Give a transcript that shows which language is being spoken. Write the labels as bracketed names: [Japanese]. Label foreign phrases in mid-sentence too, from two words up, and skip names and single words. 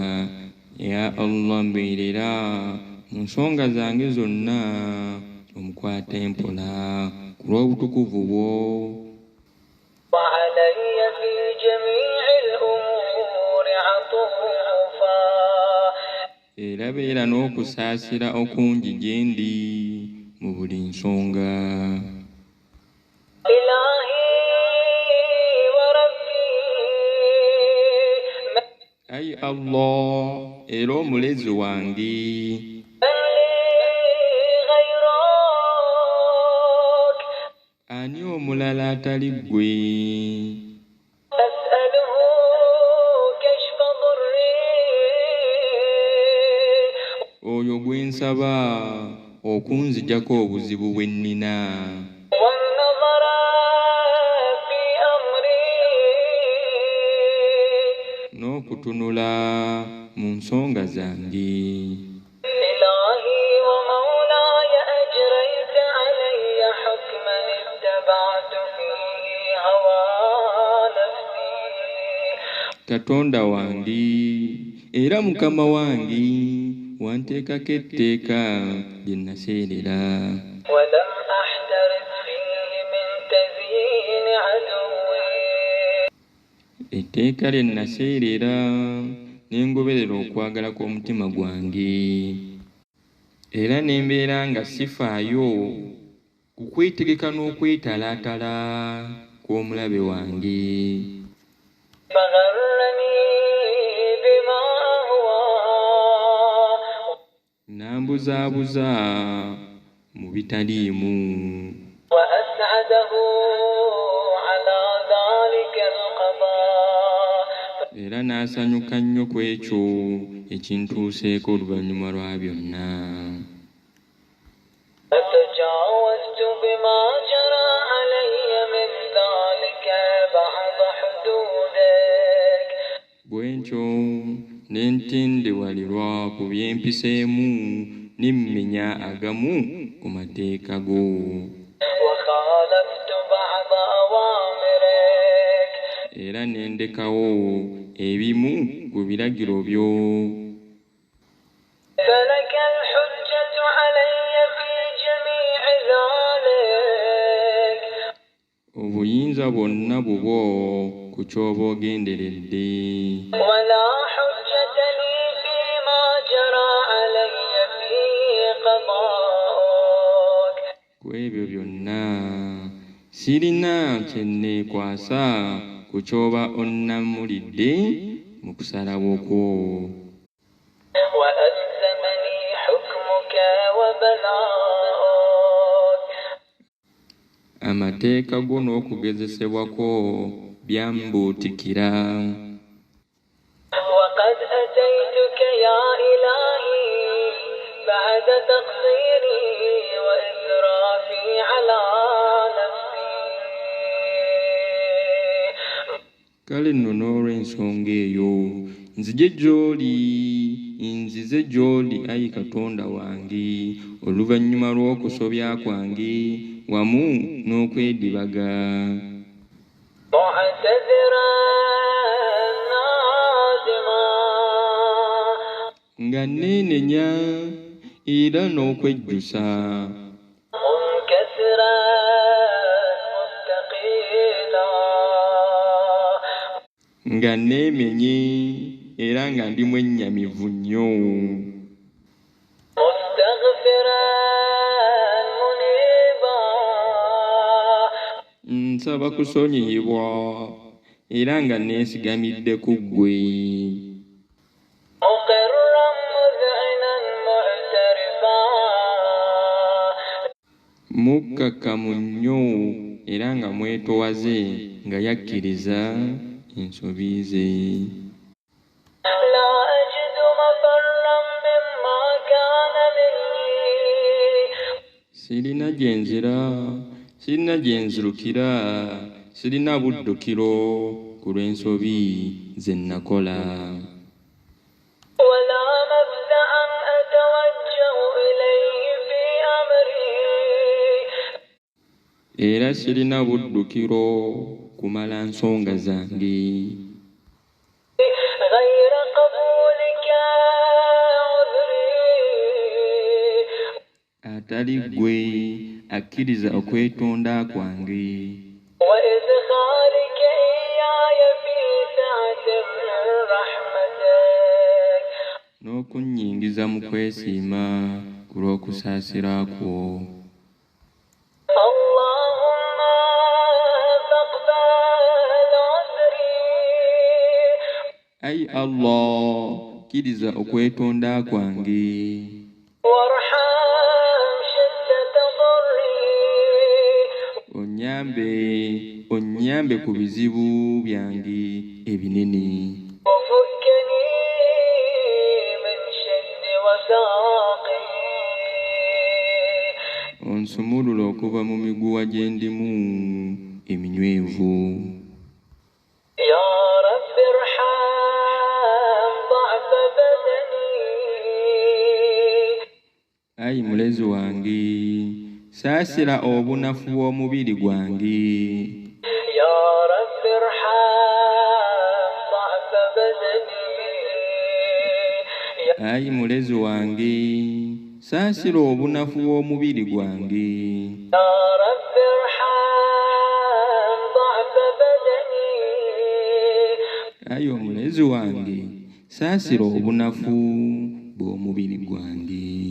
[Arabic] يا الله, [Ganda] mbeerera mu nsonga zange zonna omukwatempola ku lw'obutukuvu bwo. [Arabic] وعلي في جميع الأمور عطوفا [Ganda] Era beera n'okusaasira okungi gye ndi mu buli nsonga. [Arabic] إلهي وربي [Ganda] Ayi Allah, era omulezi wange, [Arabic] من لي غيرك [Ganda] ani omulala atali ggwe? [Arabic] أسأله كشف ضري [Ganda] Oyo gwe nsaba okunzijjako obuzibu bwe nnina, [Arabic] والنظر في أمري [Ganda] n'okutunula mu nsonga zange. [Arabic] إلهي ومولاي أجريت علي حكما اتبعت فيه هوى نفسي [Ganda] Katonda wange era mukama wange, wanteekako etteeka lye naseerera. [Arabic] ولم أحترز فيه من تزيين عدوي [Ganda] Etteeka lye naseerera ne ngoberera okwagala kw'omutima gwange. Era ne mbeera nga sifaayo ku kwetegeka n'okwetalaatala kw'omulabe wange. [Arabic] فغرني بما أهوى [Ganda] N'ambuzaabuza mu bitaliimu. [Arabic] وأسعده على ذلك القضاء [Ganda] era n'asanyuka nnyo ku ekyo ekintuuseeko oluvannyuma lwa byonna. [Arabic] فتجاوزت بما جرى علي من ذلك بعض حدودك [Ganda] bwe ntyo ne ntendewalirwa ku byempiseemu nemmenya agamu ku mateeka go. [Arabic] وخالفت بعض أوامرك [Ganda] Era ne ndekawo ebimu ku biragiro byo. [Arabic] فلك الحجة علي في جميع ذلك [Ganda] Obuyinza bwonna bubwo ku ky'oba ogenderedde. [Arabic] ولا حجة لي فيما جرى علي في قضاءك [Ganda] Ku ebyo byonna sirina kye nneekwasa ku ky'oba onnamulidde mu kusalawo kwo. [Arabic] وألزمني حكمك وبلاءك [Ganda] Amateeka go n'okugezesebwa kwo byambuutikira. [Arabic] وقد أتيتك يا إلهي بعد تقصيري وإسرافي على نفسي [Ganda] Kale nno n'olw'ensonga eyo nzije gy'oli, nzize gy'oli Ayi Katonda wange oluvannyuma lw'okusobya kwange wamu n'okwedibaga. [Arabic] معتذرا نادما [Ganda] Nga neenenya era n'okwejjusa. [Arabic] منكسرا مستقيلا [Ganda] Nga neemenye era nga ndi mwennyamivu nnyo. [Arabic] مستغفرا منيبا [Ganda] Nsaba kusonyiyibwa era nga neesigamidde ku ggwe. [Arabic] مقرا مذعنا معترفا [Ganda] Mukkakkamu nnyo era nga mwetowaze nga yakkiriza ensobi ze. [Arabic] لا أجد مفرا مما كان مني [Ganda] Sirina gye nzira, sirina gye nzirukira, sirina buddukiro ku lw'ensobi ze nakola. [Arabic] ولا مفزعا أتوجه إليه في أمري [Ganda] Era sirina buddukiro kumala nsonga zange. [Arabic] غير قبولك عذري [Ganda] Atali ggwe akkiriza okwetonda kwange. [Arabic] وإدخالك إياي في سعة من رحمتك [Ganda] N'okunnyingiza mu kwesiima ku lw'okusaasira kwo. [Arabic] اللهم فاقبل عذري [Ganda] Ayi Allah, kkiriza okwetonda kwange. [Arabic] وارحم شدة ضري [Ganda] Onnyambe ku bizibu byange ebinene. [Arabic] وفكني من شد وثاقي [Ganda] Onsumulula okuva mu miguwa gye ndimu eminywevu. [Arabic] يا رب ارحم ضعف بدني [Ganda] Ayi mulezi wange, saasira obunafu bw'omubiri gwange. [Arabic] يا رب ارحم ضعف بدني [Ganda] Ayi mulezi wange, saasira obunafu bw'omubiri gwange. [Arabic] يا رب ارحم ضعف بدني [Ganda] Ayi omulezi wange, saasira obunafu bw'omubiri gwange.